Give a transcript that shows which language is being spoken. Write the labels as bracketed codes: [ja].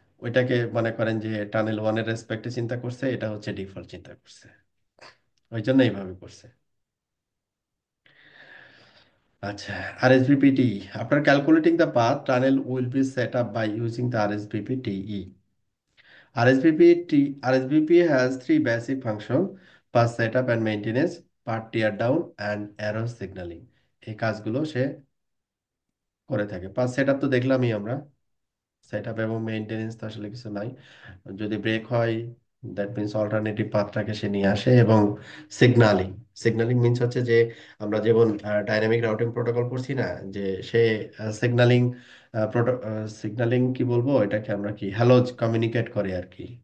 [bn] ওইটাকে মনে করেন যে টানেল 1 এর রেসপেক্টে চিন্তা করছে, এটা হচ্ছে ডিফল্ট চিন্তা করছে। ওই জন্য এইভাবে করছে। [en] আচ্ছা, আরএসভিপিটি, আপনার calculating the path tunnel will be set up by using the RSVPTE. RSVP has three basic functions: path setup and maintenance, path tear down and error signaling। [bn] এই কাজগুলো সে করে থাকে। পাথ সেটআপ তো দেখলামই আমরা, সেটআপ এবং মেইনটেনেন্স তো আসলে কিছু নাই। যদি ব্রেক হয়, দ্যাট মিনস অল্টারনেটিভ পাথটাকে সে নিয়ে আসে। এবং সিগনালিং, সিগনালিং মিনস হচ্ছে যে আমরা যেমন ডাইনামিক রাউটিং প্রোটোকল পড়ছি না, যে সে সিগনালিং সিগনালিং কি বলবো এটাকে আমরা, কি হ্যালো কমিউনিকেট করে আর কি।